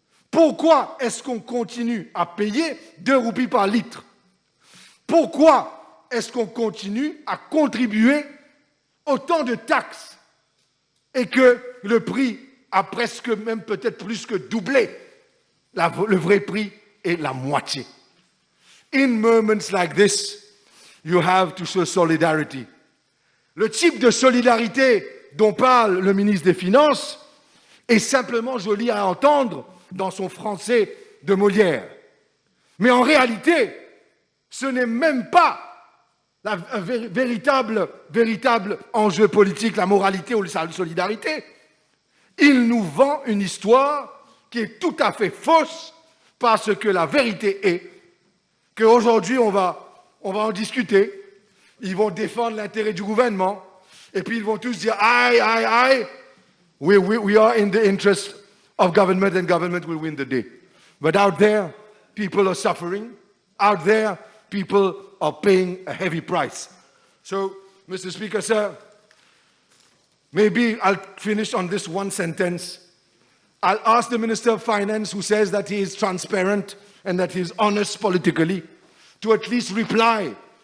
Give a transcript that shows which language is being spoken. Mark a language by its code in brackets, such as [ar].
[fr] Pourquoi est-ce qu'on continue à payer 2 roupies par litre? Pourquoi est-ce qu'on continue à contribuer autant de taxes et que le prix a presque même peut-être plus que doublé? Le vrai prix est la moitié. [en] In moments like this, you have to show solidarity. [fr] Le type de solidarité dont parle le ministre des Finances est simplement joli à entendre dans son français de Molière. Mais en réalité, ce n'est même pas un véritable enjeu politique, la moralité ou la solidarité. Il nous vend une histoire qui est tout à fait fausse, parce que la vérité est qu'aujourd'hui, on va en discuter, ils vont défendre l'intérêt du gouvernement, et puis ils vont tous dire « [en] Aye, we are in the interest of government and government will win the day ». But out there, people are suffering. Out there, people are paying a heavy price. So, Mr. Speaker, sir, maybe I'll finish on this one sentence. I'll ask the Minister of Finance, who says that he is transparent and that he is honest politically, to at least reply.